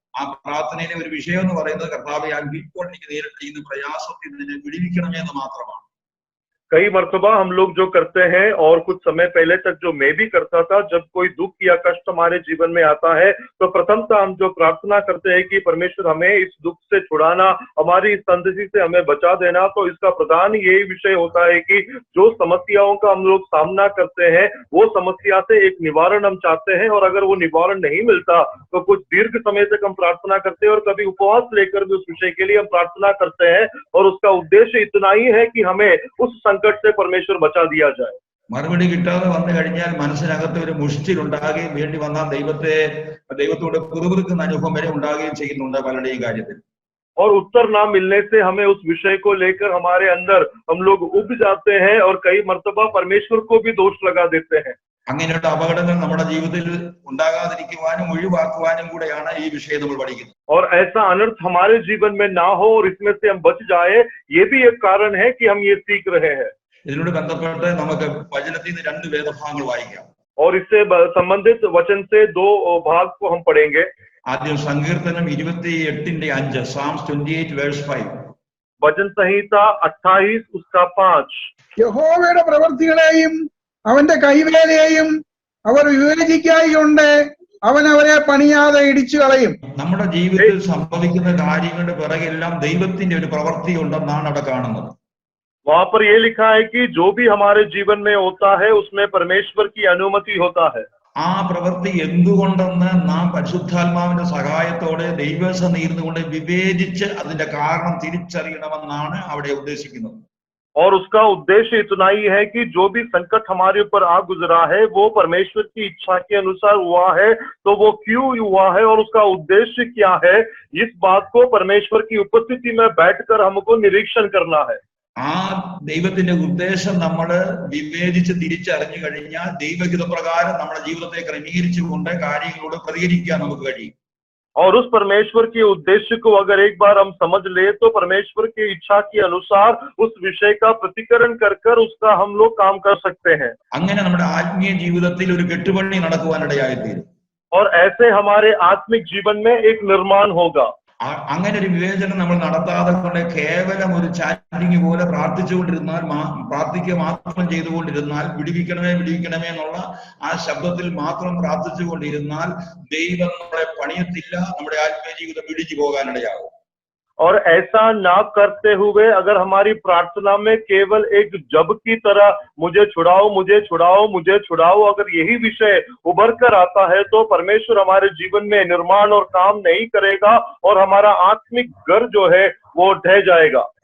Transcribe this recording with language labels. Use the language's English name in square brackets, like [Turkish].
[Malayalam] ആ പ്രാർത്ഥനയിലെ ഒരു വിഷയം എന്ന് പറയുന്നത്, കർത്താവെ ഇപ്പോൾ എനിക്ക് നേരിട്ട് ചെയ്യുന്ന പ്രയാസത്തിൽ നിന്നെ വിടുവിക്കണമേ എന്ന് മാത്രമാണ്. [Hindi] कई मर्तबा हम लोग जो करते हैं, और कुछ समय पहले तक जो मैं भी करता था, जब कोई दुख या कष्ट हमारे जीवन में आता है तो प्रथमतः हम जो प्रार्थना करते हैं कि परमेश्वर हमें इस दुख से छुड़ाना, हमारी इस संतति से हमें बचा देना। तो इसका प्रधान यही विषय होता है कि जो समस्याओं का हम लोग सामना करते हैं, वो समस्या से एक निवारण हम चाहते हैं, और अगर वो निवारण नहीं मिलता तो कुछ दीर्घ समय तक हम प्रार्थना करते हैं, और कभी उपवास लेकर भी उस विषय के लिए हम प्रार्थना करते हैं, और उसका उद्देश्य इतना ही है कि हमें उस संकट से परमेश्वर बचा दिया जाए। [Malayalam] മറുപടി കിട്ടാതെ വന്നു കഴിഞ്ഞാൽ മനസ്സിനകത്ത് ഒരു മുഷ്ടിലുണ്ടാകുകയും വേണ്ടി വന്നാൽ ദൈവത്തോട് കുറുകുറുക്കുന്ന അനുഭവം വരെ ഉണ്ടാകുകയും ചെയ്യുന്നുണ്ട് പലരുടെയും കാര്യത്തിൽ. [Hindi] और उत्तर ना मिलने से हमें उस विषय को लेकर हमारे अंदर हम लोग उब जाते हैं, और कई मर्तबा परमेश्वर को भी दोष लगा देते हैं। [Malayalam] അങ്ങനെയുള്ള അപകടങ്ങൾ നമ്മുടെ ജീവിതത്തിൽ ഉണ്ടാകാതിരിക്കുവാനും ഒഴിവാക്കുവാനും കൂടെയാണ് ഈ വിഷയം നമ്മൾ പഠിക്കുന്നത്. [Hindi] और ऐसा अनर्थ हमारे जीवन में ना हो और इसमें से हम बच जाए, ये भी एक कारण है कि हम ये सीख रहे हैं। [Malayalam] ഇതിനോട് ബന്ധപ്പെട്ട് നമുക്ക് വചനത്തിൽ നിന്ന് 2 വേദഭാഗങ്ങൾ വായിക്കാം. [Hindi] और इससे संबंधित वचन से 2 भाग को हम पढ़ेंगे। [Malayalam] ആദ്യം സങ്കീർത്തനം 28:5, [English] Psalms 28 verse 5. [Hindi] वचन संहिता 28 उसका 5। [Malayalam] യഹോവയുടെ പ്രവൃത്തികളെയും അവന്റെ കൈവേലയെയും അവർ വിവേചിക്കായികൊണ്ട് അവൻ അവരെ പണിയാതെ ഇടിച്ചു കളയും. നമ്മുടെ ജീവിതത്തിൽ സംഭവിക്കുന്ന കാര്യങ്ങളുടെ പിറകെല്ലാം ദൈവത്തിന്റെ ഒരു പ്രവൃത്തി ഉണ്ടെന്നാണ് അവിടെ കാണുന്നത്. [Hindi] वहां पर ये लिखा है कि जो भी हमारे जीवन में होता है उसमें परमेश्वर की अनुमति होता है। [Malayalam] ആ പ്രവൃത്തി എന്തുകൊണ്ടെന്ന് നാം പരിശുദ്ധാത്മാവിന്റെ സഹായത്തോടെ ദൈവസന്നിധിയിലിരുന്നുകൊണ്ട് വിവേചിച്ച് അതിന്റെ കാരണം തിരിച്ചറിയണമെന്നാണ് അവിടെ ഉദ്ദേശിക്കുന്നത്. [Hindi] और उसका उद्देश्य इतना ही है कि जो भी संकट हमारे ऊपर आ गुजरा है वो परमेश्वर की इच्छा के अनुसार हुआ है, तो वो क्यों हुआ है और उसका उद्देश्य क्या है, इस बात को परमेश्वर की उपस्थिति में बैठकर हमको निरीक्षण करना है। [Malayalam] ആ ദൈവത്തിന്റെ ഉദ്ദേശം നമ്മൾ വിവേചിച്ച് തിരിച്ചറിഞ്ഞു കഴിഞ്ഞാൽ ദൈവഹിതപ്രകാരം നമ്മുടെ ജീവിതത്തെ ക്രമീകരിച്ചുകൊണ്ട് കാര്യങ്ങളോട് പ്രതികരിക്കാൻ നമുക്ക് കഴിയും. [Hindi] और उस परमेश्वर के उद्देश्य को अगर एक बार हम समझ ले तो परमेश्वर की इच्छा के अनुसार उस विषय का प्रतिकरण कर कर उसका हम लोग काम कर सकते हैं। [Malayalam] അങ്ങനെ നമ്മുടെ ആത്മീയ ജീവിതത്തിൽ ഒരു കെട്ടുപണി നടക്കുവാനിടയായിത്തീരും. [Hindi] और ऐसे हमारे आत्मिक जीवन में एक निर्माण होगा। [Malayalam] അങ്ങനെ ഒരു വിവേചനം നമ്മൾ നടത്താതെ കൊണ്ട് കേവലം ഒരു ചാറ്റിംഗ് പോലെ പ്രാർത്ഥിച്ചുകൊണ്ടിരുന്നാൽ, പ്രാർത്ഥിക്കുക മാത്രം ചെയ്തുകൊണ്ടിരുന്നാൽ, വിടുവിക്കണമേ വിടുവിക്കണമേ എന്നുള്ള ആ ശബ്ദത്തിൽ മാത്രം പ്രാർത്ഥിച്ചുകൊണ്ടിരുന്നാൽ ദൈവം നമ്മളെ പണിയത്തില്ല, നമ്മുടെ ആത്മീയ ജീവിതം ഇടിച്ചു പോകാനിടയാകും. [Hindi] और ऐसा ना करते हुए अगर हमारी प्रार्थना में केवल एक जब की तरह मुझे छुड़ाओ मुझे छुड़ाओ मुझे छुड़ाओ, अगर यही विषय उभर कर आता है तो परमेश्वर हमारे जीवन में निर्माण और काम नहीं करेगा, और हमारा आत्मिक घर जो है वो ढह जाएगा।